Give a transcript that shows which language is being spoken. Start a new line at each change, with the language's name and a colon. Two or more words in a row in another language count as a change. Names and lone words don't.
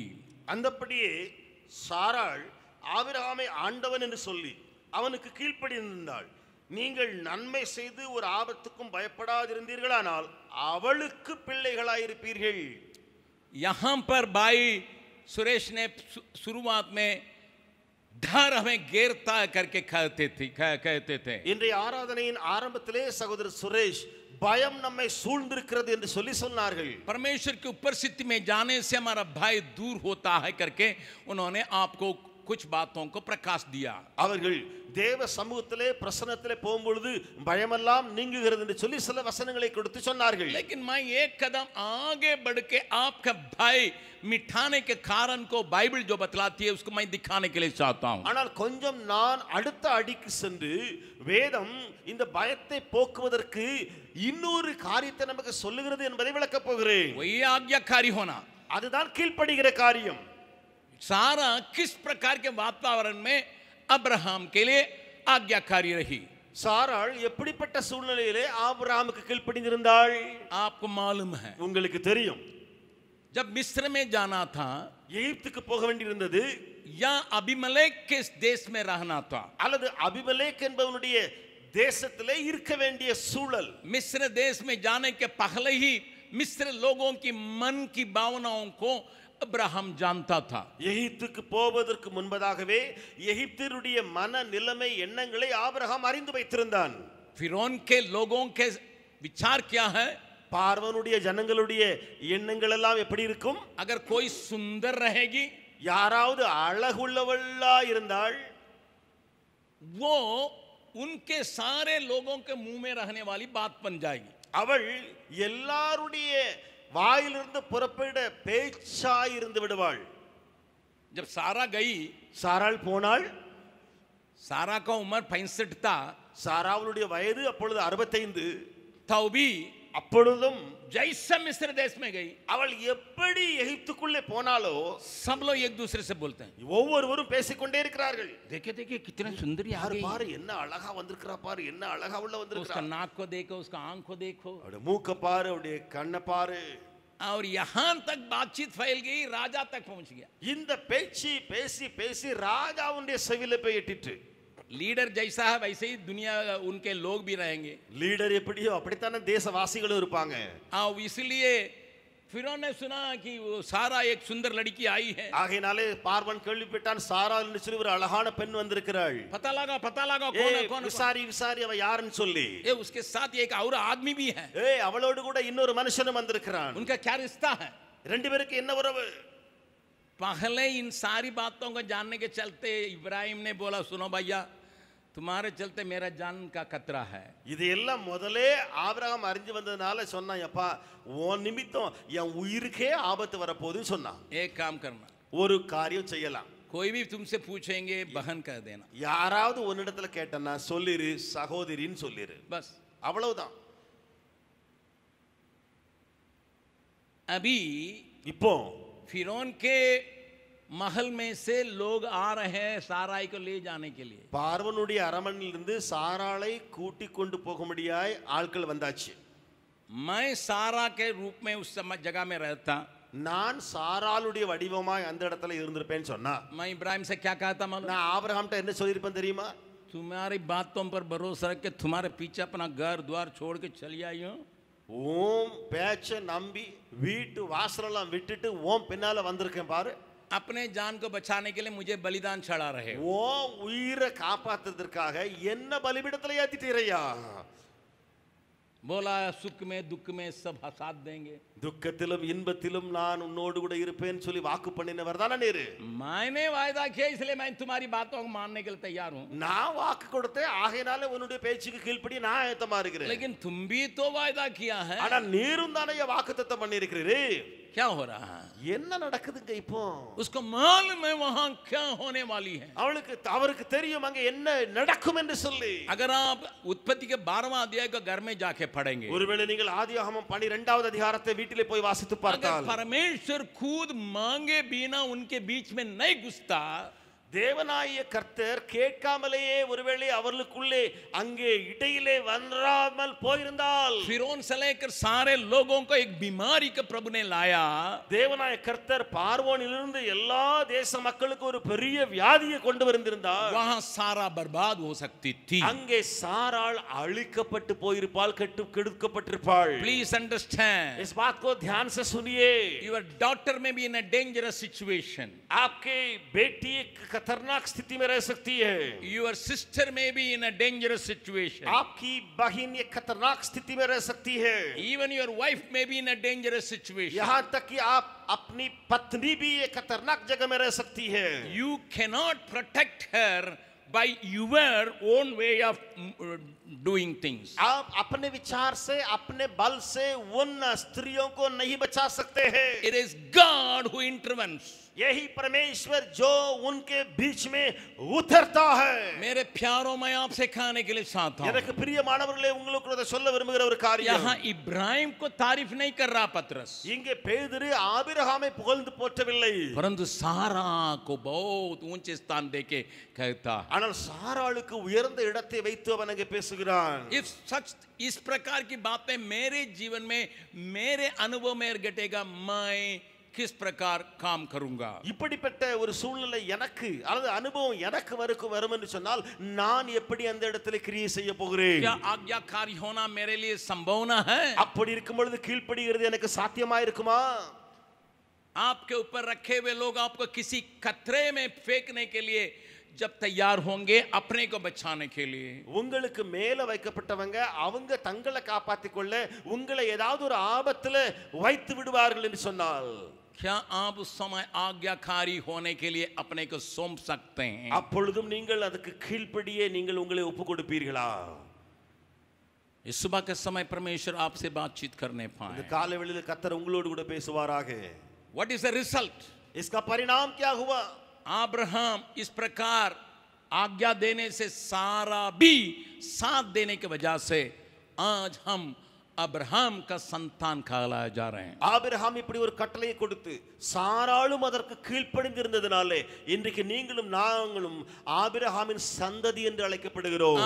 Tamil: அந்தப்படியே சாராள் ஆபிரகாமை ஆண்டவன் என்று சொல்லி அவனுக்கு கீழ்ப்படிந்திருந்தாள். நீங்கள் நன்மை செய்து ஒரு ஆபத்துக்கும் பயப்படாதிருந்தீர்களானால் அவளுக்கு பிள்ளைகளாயிருப்பீர்கள்.
Hindi: यहां पर भाई सुरेश ने शुरुआत में डर हमें घेरता करके कहते थे.
Tamil: இன்றைய ஆராதனையின் ஆரம்பத்திலே சகோதரர் சுரேஷ் பயம் நம்மை சூழ்ந்திருக்கிறது என்று சொன்னார்கள்.
Hindi: परमेश्वर की उपस्थिति में जाने से हमारा भय दूर होता है करके उन्होंने आपको कुछ बातों को प्रकाश दिया.
Tamil: அவர்கள் தேவ சமூகத்திலே பிரசன்னத்திலே போகும்பொழுது பயமெல்லாம் நீங்குகிறது என்று சொல்லி சில வசனங்களை கொடுத்து சொன்னார்கள்.
Hindi: लेकिन मैं एक कदम आगे बढ़ के आपका भय मिटाने के कारण को बाइबल जो बतलाती है उसको मैं दिखाने के लिए चाहता हूं.
Tamil: ஆனால் கொஞ்சம் நான் அடுத்த அடிக்கு சென்று வேதம் இந்த பயத்தை போக்குவதற்கு இன்னொரு காரியத்தை நமக்கு சொல்லுகிறது என்பதை விளக்கப் போகிறேன்.
Hindi: वही आज्ञाकारी होना,
Tamil: அதுதான் கீழ்ப்படிகிற காரியம்.
Hindi: सारा किस प्रकार के वातावरण में अब्राहम के लिए आज्ञाकारी रही?
Tamil: சாராள் எப்படிப்பட்ட சூழ்நிலையிலே ஆபிரகாமுக்கு கீழ்ப்படிந்திருந்தாள்?
Hindi: आपको मालूम है,
Tamil: உங்களுக்கு தெரியும்.
Hindi: जब मिस्र में जाना था
Tamil: எகிப்துக்கு போக வேண்டியிருந்தது,
Hindi: या अबीमेलेक के देश में रहना था,
Tamil: அல்லது அபிமெலேக் என்பவனுடைய தேசத்திலே இருக்க வேண்டிய சூழல்.
Hindi: मिस्र देश में जाने के पहले ही मिस्र लोगों की मन की भावनाओं को अब्राहम जानता था.
Tamil: எகிப்துக்கு போவதற்கு முன்பதாகவே எகிப்தியருடைய மன நிலைமை எண்ணங்களை ஆபிரகாம் அறிந்து வைத்திருந்தான்.
Hindi: फिरौन के लोगों के विचार क्या है?
Tamil: பார்வோனுடைய ஜனங்களுடைய எண்ணங்கள் எல்லாம் எப்படி இருக்கும்?
Hindi: अगर कोई सुंदर रहेगी,
Tamil: யாராவது அழகுள்ளவளா இருந்தால்
Hindi: वो उनके सारे लोगों के मुंह में रहने वाली बात बन जाएगी.
Tamil: அவள் எல்லாருடைய வாயிலிருந்து புறப்பட பேச்சாய் இருந்து விடுவாள்.
Hindi: जब सारा गई,
Tamil: சாராள் போனாள்.
Hindi: सारा का उम्र 65 था,
Tamil: சாராவுடைய வயது அப்பொழுது 65.
Hindi: तो भी
Tamil: அப்பொழுதும்
Hindi: जैसे मिस्र देश में गई,
Tamil: அவள் எப்படி எகிப்துக்குள்ளே போனாலோ
Hindi: सब लोग एक दूसरे से बोलते हैं,
Tamil: ஒவ்வொருவரும் பேசிக்கொண்டே இருக்கிறார்கள்.
Hindi: देखे देखे कितने सुंदरी आ गई,
Tamil: பாரு என்ன அழகா வந்திருக்கிறா, பாரு என்ன அழகா உள்ள
Hindi: उसका
Tamil: வந்திருக்கிறா,
Hindi: नाक को देखो, उसका आंख को देखो.
Tamil: அவளுடைய மூக்க பாரு, அவளுடைய கண்ணை பாரு.
Hindi: और यहां तक बातचीत फैल गई, राजा तक पहुंच गया.
Tamil: இந்த பேச்சு பேசி பேசி ராஜாவுடைய செவில போய் எட்டிட்டு.
Hindi: लीडर जैसा है वैसे ही दुनिया उनके लोग भी रहेंगे.
Tamil: லீடர் எப்படியோ அப்படித்தானே தேசவாசிகளும் இருப்பாங்க.
Hindi: इसलिए फिरौन ने सुना कि वो सारा एक सुंदर लड़की आई है.
Tamil: ஆகையினாலே பார்வன் கேள்விப்பட்டான், சாரா என்று சொல்லி ஒரு அழகான பெண் வந்திருக்கிறாள்.
Hindi: पता लगा कौन है, कौन है?
Tamil: விசாரி விசாரி அவ யாருன்னு சொல்லி.
Hindi: उसके साथ एक और आदमी भी है.
Tamil: அவளோடு கூட இன்னொரு மனுஷனும் வந்திருக்கிறான்.
Hindi: उनका क्या रिश्ता है?
Tamil: ரெண்டு பேருக்கு என்ன உறவு?
Hindi: पहले इन सारी बातों को जानने के चलते इब्राहिम ने बोला, सुनो भैया, तुम्हारे चलते मेरा जान का खतरा है.
Tamil: இதையெல்லாம் முதலே ஆபிரகாம் அறிஞ்சு வந்ததுனால சொன்னான், அப்பா உன் நிமித்தம் என் உயிருக்கே ஆபத்து வரப்போகுதுன்னு சொன்னான்.
Hindi: एक काम करना,
Tamil: ஒரு காரியம் செய்யலாம்.
Hindi: कोई भी तुमसे पूछेंगे बहन कह देना.
Tamil: யாராவது உன்னிடத்துல கேட்டனா சொல்லிரு, சகோதரின்னு சொல்லிரு,
Hindi: बस.
Tamil: அவ்வளவுதான்.
Hindi: अभी
Tamil: இப்போ
Hindi: फिरौन के महल में से लोग आ रहे हैं साराई को ले जाने के लिए.
Tamil: பார்வோனுடைய அரண்மனையிலிருந்து சாராளை கூட்டிக் கொண்டு போகும்படியாய் ஆட்கள் வந்தாச்சு.
Hindi: मैं सारा के रूप में उस समय जगह में रहता.
Tamil: நான் சாராளுடைய வடிவமாய் அந்த இடத்துல இருந்திருப்பேன்னு சொன்னா
Hindi: मैं इब्राहिम से क्या कहता मालूम?
Tamil: நான் ஆபிரகாம்கிட்ட என்ன சொல்லியிருப்பேன் தெரியுமா?
Hindi: तुम्हारी बातों पर भरोसा रख के तुम्हारे पीछे अपना घर द्वार छोड़ के चली आई हूं.
Tamil: ஓம் பேச்ச நம்பி வீட்டு வாசலெல்லாம் விட்டுட்டு ஓம் பின்னால வந்திருக்கேன் பாரு.
Hindi: अपने जान को बचाने के लिए मुझे बलिदान चढ़ा रहे हो.
Tamil: ஓம் உயிரை காப்பாத்துறதுக்காக என்ன பலிபீடத்துல ஏத்திட்டீரையா?
Hindi: बोला सुख में दुख में सब साथ देंगे.
Tamil: துக்கத்திலும் இன்பத்திலும் நான் உன்னோடு கூட இருப்பேன்னு சொல்லி வாக்கு பண்ணினவர் தானே நீரு.
Hindi: मैंने वायदा किया इसलिए मैं तुम्हारी बातों को मानने के लिए तैयार हूं.
Tamil: நான் வாக்கு கொடுத்தேன், ஆகையினால உன்னுடைய பேச்சுக்கு கீழ்ப்படி நான் ஆயத்தமா இருக்கிறேன்.
Hindi: लेकिन तुम भी तो वायदा किया है.
Tamil: ஆனா நீரும் தானே வாக்குத்தத்தம் பண்ணி இருக்கிறீரு.
Hindi: क्या हो रहा है?
Tamil: என்ன நடக்குதுங்க இப்போ?
Hindi: उसको मालूम है वहां क्या होने वाली है.
Tamil: அவருக்கு தெரியும் அங்க என்ன நடக்கும் என்று சொல்லி.
Hindi: अगर आप उत्पत्ति के 12वां अध्याय को घर में जाके पढ़ेंगे,
Tamil: ஒருவேளை நீங்கள் ஆதியாகமம் 12வது அதிகாரத்தை வீட்டிலே போய் வாசித்து பார்த்தால்,
Hindi: अगर परमेश्वर खुद मांगे बिना उनके बीच में नहीं घुसता,
Tamil: தேவனாகிய கர்த்தர் கேட்காமலேயே ஒருவேளை அவர்களுக்குள்ளே அங்கே இடையிலே வராமல் போயிருந்தால்,
Hindi: फिरौन से लेकर सारे लोगों को एक बीमारी का प्रभु ने लाया.
Tamil: தேவனாகிய கர்த்தர் பார்வோனிலிருந்து எல்லா தேச மக்களுக்கு ஒரு பெரிய வியாதியை கொண்டு வந்திருந்தார்.
Hindi: वहां सारा बर्बाद हो सकती थी.
Tamil: அங்கே சாராள் அழிக்கப்பட்டு போயிருப்பாள், கெடுக்கப்பட்டிருப்பாள்.
English: please understand,
Hindi: इस बात को ध्यान से सुनिए.
English: your daughter may be in a dangerous situation.
Hindi: आपके बेटी खतरनाक स्थिति में रह सकती है.
English: your sister may be in a dangerous situation.
Hindi: आपकी बहन ये खतरनाक स्थिति में रह सकती है.
English: even your wife may be in a dangerous situation.
Hindi: यहाँ तक कि आप अपनी पत्नी भी ये खतरनाक जगह में रह सकती है.
English: you cannot protect her by your own way of doing things.
Hindi: आप अपने विचार से, अपने बल से उन स्त्रियों को नहीं बचा सकते हैं.
English: It is God who intervenes.
Hindi: यही परमेश्वर जो उनके बीच में उतरता है. मेरे प्यारों में आपसे कहने के लिए चाहता हूं,
Tamil: எனக்கு பிரியமானவர்களே, உங்களுக்கு இதை சொல்ல விரும்புகிற ஒரு காரியம்,
Hindi: यहां इब्राहिम को तारीफ नहीं कर रहा पतरस,
Tamil: இங்கே பேதுரு ஆபிரகாமை புகழ்ந்து போற்றவில்லை,
Hindi: परंतु सारा को बहुत ऊंचे स्थान देके कहता है.
Tamil: ஆனால் சாராளுக்கு உயர்ந்த இடத்தை வைத்து அவன் அங்கே பேசுகிறான்.
Hindi: इस प्रकार की बातें मेरे जीवन में, मेरे अनुभव में घटेगा, मैं किस प्रकार काम करूंगा.
Tamil: இப்படிப்பட்ட ஒரு சூழ்நிலை எனக்கு அல்லது அனுபவம் எனக்கு வரும் என்று சொன்னால் நான் எப்படி அந்த இடத்துல கிரியை செய்ய போகிறேன்?
Hindi: क्या आज्ञाकारी होना मेरे लिए संभावना है?
Tamil: அப்படி இருக்கும் பொழுது கீழ்ப்படிகிறது எனக்கு சாத்தியமா இருக்குமா?
Hindi: आपके ऊपर रखे हुए लोग आपको किसी खतरे में फेंकने के लिए जब तैयार होंगे, अपने को बचाने के लिए,
Tamil: உங்களுக்கு மேல வைக்கப்பட்டவங்க அவங்க தங்களை காப்பாத்திக் கொள்ள உங்களை ஏதாவது ஒரு ஆபத்துல வைத்து விடுவார்கள் என்று சொன்னால்,
Hindi: क्या आप उस समय आज्ञाकारी होने के लिए अपने को सौंप सकते हैं?
Tamil: அப்பொழுதும் நீங்கள் அதுக்கு கீழ்ப்படியே நீங்கள் உங்களை ஒப்பு கொடுப்பீர்களா?
Hindi: इस सुबह के समय परमेश्वर आपसे बातचीत करने
Tamil: இந்த
Hindi: पाए.
Tamil: காலைவெளியில் கர்த்தர் உங்களோடு கூட பேசுவாராக.
English: What is the result?
Hindi: इसका परिणाम क्या हुआ? अब्राहम इस प्रकार आज्ञा देने से सारा भी साथ देने की वजह से आज हम अब्राहम का संतान कहलाए जा रहे हैं.
Tamil: ஆபிரகாம் இப்படி ஒரு கட்டளையை கொடுத்து சாராளும் அதற்கு கீழ்ப்படிந்திருந்ததினாலே இன்றைக்கு நீங்களும் நாங்களும் ஆபிரகாமின் சந்ததி என்று அழைக்கப்படுகிறோம்.